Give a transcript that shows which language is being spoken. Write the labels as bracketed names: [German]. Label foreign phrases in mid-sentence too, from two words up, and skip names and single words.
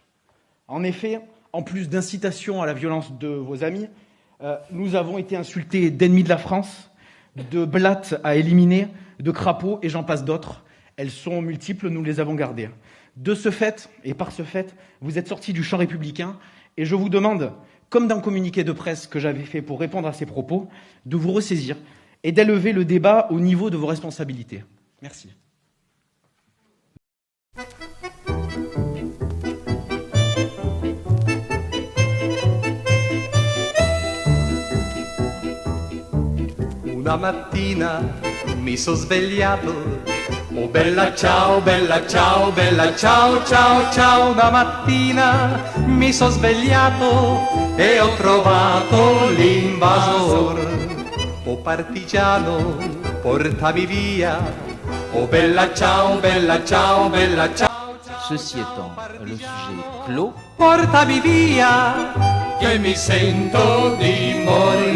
[French] En effet, en plus d'incitation à la violence de vos amis, nous avons été insultés d'ennemis de la France, de blattes à éliminer, de crapauds et j'en passe d'autres. Elles sont multiples, nous les avons gardées. De ce fait, et par ce fait, vous êtes sortis du champ républicain et je vous demande, comme dans le communiqué de presse que j'avais fait pour répondre à ces propos, de vous ressaisir et d'élever le débat au niveau de vos responsabilités. Merci. [Italian] Una mattina mi sono svegliato, oh bella ciao, ciao, ciao. Una mattina mi sono svegliato e ho trovato l'invasor. Oh partigiano, portami via, oh bella ciao, ciao. [French] Ceci étant le sujet clos, [Italian] Portami via, che mi sento di morire.